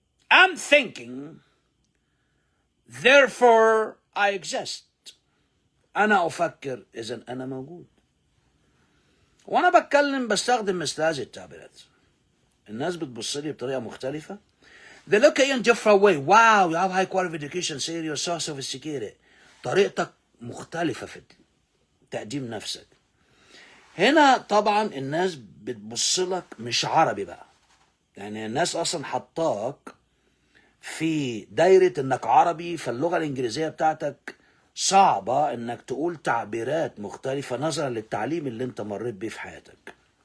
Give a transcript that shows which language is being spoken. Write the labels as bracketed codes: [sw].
[en] I'm thinking therefore I exist. [ar] انا افكر اذا انا موجود. وانا بتكلم بستخدم مثل هذه التعبيرات، الناس بتبص لي بطريقة مختلفة. [en] They look at you in different way. Wow, you have high quality education, serious, so sophisticated. [ar] طريقتك مختلفة في تقديم نفسك. هنا طبعا الناس بتبص لك مش عربي بقى، يعني الناس اصلا حطاك في دايرة انك عربي، فاللغة الانجليزية بتاعتك صعبة انك تقول تعبيرات مختلفة نظرا للتعليم اللي انت مريت بيه في حياتك.